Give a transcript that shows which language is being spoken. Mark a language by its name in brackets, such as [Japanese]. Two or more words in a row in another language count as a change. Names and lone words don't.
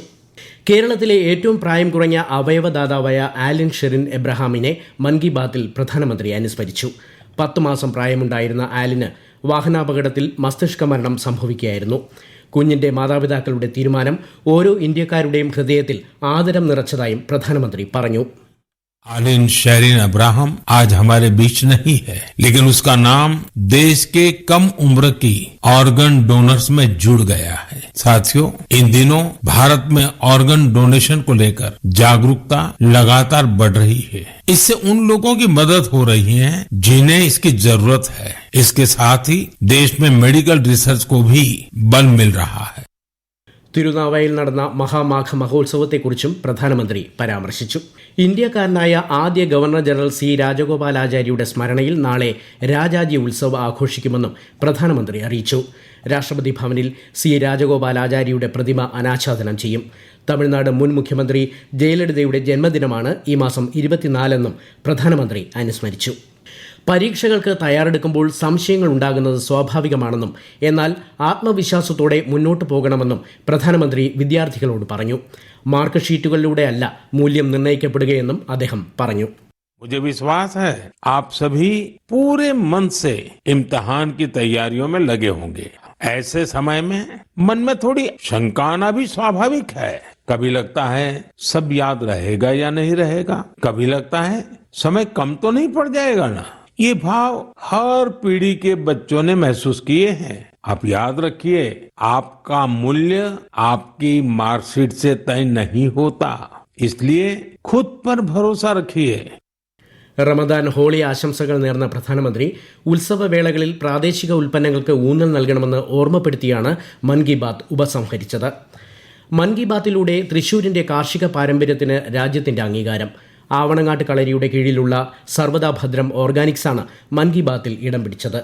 [Malayalam] കേരളത്തിലെ ഏറ്റവും പ്രായം കുറഞ്ഞ അവയവദാതാവായ ആലൻ ഷെറിൻ എബ്രഹാമിനെ മൻ കി ബാത്തിൽ പ്രധാനമന്ത്രി അനുസ്മരിച്ചു. 10 മാസം പ്രായമുണ്ടായിരുന്ന ആലിന് വാഹനാപകടത്തിൽ മസ്തിഷ്ക മരണം സംഭവിക്കുകയായിരുന്നു. കുഞ്ഞിന്റെ മാതാപിതാക്കളുടെ തീരുമാനം ഓരോ ഇന്ത്യക്കാരുടെയും ഹൃദയത്തിൽ ആദരം നിറച്ചതായും പ്രധാനമന്ത്രി പറഞ്ഞു. [Hindi] आलिन शेरिन अब्राहम आज हमारे बीच नहीं है, लेकिन उसका नाम देश के कम उम्र की [English] organ donors [Hindi] में जुड़ गया है. साथियों, इन दिनों भारत में [English] organ donation [Hindi] को लेकर जागरूकता लगातार बढ़ रही है. इससे उन लोगों की मदद हो रही है जिन्हें इसकी जरूरत है. इसके साथ ही देश में [English] medical research [Hindi] को भी बल मिल रहा है. [Malayalam] തിരുനാവായിൽ നടന്ന മഹാമാഘ മഹോത്സവത്തെക്കുറിച്ചും പ്രധാനമന്ത്രി പരാമർശിച്ചു. ഇന്ത്യക്കാരനായ ആദ്യ ഗവർണർ ജനറൽ C രാജഗോപാലാചാര്യയുടെ സ്മരണയിൽ നാളെ രാജാജി ഉത്സവ് ആഘോഷിക്കുമെന്നും പ്രധാനമന്ത്രി അറിയിച്ചു. രാഷ്ട്രപതി ഭവനിൽ C രാജഗോപാലാചാര്യയുടെ പ്രതിമ അനാച്ഛാദനം ചെയ്യും. തമിഴ്നാട് മുൻ മുഖ്യമന്ത്രി ജയലളിതയുടെ ജന്മദിനമാണ് ഈ മാസം 24 പ്രധാനമന്ത്രി അനുസ്മരിച്ചു. പരീക്ഷകൾക്ക് തയ്യാറെടുക്കുമ്പോൾ സംശയങ്ങൾ ഉണ്ടാകുന്നത് സ്വാഭാവികമാണെന്നും എന്നാൽ ആത്മവിശ്വാസത്തോടെ മുന്നോട്ട് പോകണമെന്നും പ്രധാനമന്ത്രി വിദ്യാർത്ഥികളോട് പറഞ്ഞു. മാർക്ക് ഷീറ്റുകളിലൂടെയല്ല മൂല്യം നിർണ്ണയിക്കപ്പെടുകയെന്നും അദ്ദേഹം പറഞ്ഞു. [Hindi] मुझे विश्वास है आप सभी पूरे मन से इम्तिहान की तैयारियों में लगे होंगे. ऐसे समय में मन में थोड़ी शंका आना भी स्वाभाविक है. कभी लगता है सब याद रहेगा या नहीं रहेगा, कभी लगता है समय कम तो नहीं पड़ जाएगा ना. ये भाव हर पीढ़ी के बच्चों ने महसूस किए हैं. आप याद रखिए, आपका मूल्य आपकी मार्कशीट से तय नहीं होता, इसलिए खुद पर भरोसा रखिए. [Malayalam] റമദാൻ ഹോളി ആശംസകൾ നേർന്ന പ്രധാനമന്ത്രി ഉത്സവവേളകളിൽ പ്രാദേശിക ഉൽപ്പന്നങ്ങൾക്ക് ഊന്നൽ നൽകണമെന്ന് ഓർമ്മപ്പെടുത്തിയാണ് മൻ കി ബാത്ത് ഉപസംഹരിച്ചത്. മൻ കി ബാത്തിലൂടെ തൃശൂരിന്റെ കാർഷിക പാരമ്പര്യത്തിന് രാജ്യത്തിന്റെ അംഗീകാരം. ആവണങ്ങാട്ട് കളരിയുടെ കീഴിലുള്ള സർവദാ ഭദ്രം ഓർഗാനിക്സാണ് മൻ കി ബാത്തിൽ ഇടം പിടിച്ചത്.